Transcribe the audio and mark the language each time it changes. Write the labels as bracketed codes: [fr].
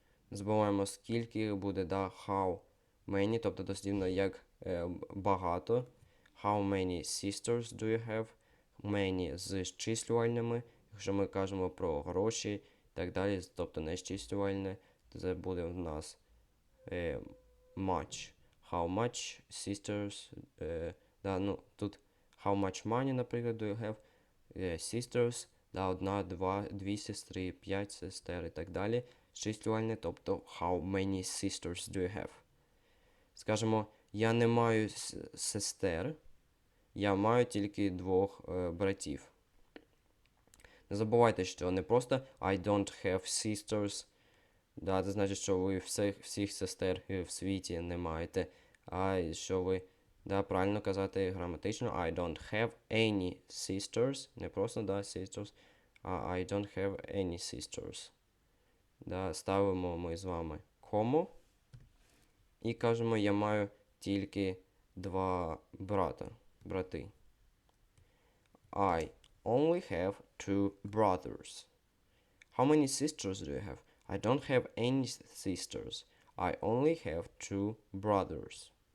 [uk] Збиваємо, скільки буде how many, тобто дослівно як багато. [en] How many sisters do you have? [uk] Many з числювальними. Якщо ми кажемо про гроші і так далі, тобто не числювальне, це буде в нас much. [en] How much sisters, [uk] тут [en] how much money, [uk] наприклад, [en] do you have? [uk] Sisters, одна, дві сестри, 5 сестер і так далі. Числювальне, тобто [en] how many sisters do you have? [uk] Скажемо, я не маю сестер, я маю тільки 2 братів. Не забувайте, що не просто [en] I don't have sisters, [uk] да, це значить, що ви всіх сестер в світі не маєте, а що ви, да, правильно казати граматично, [en] I don't have any sisters, [uk] не просто, да, sisters, а I don't have any sisters. Да, ставимо ми з вами кому і кажемо, я маю тільки два брати. [en] I only have two brothers. How many sisters do you have? I don't have any sisters. I only have two brothers.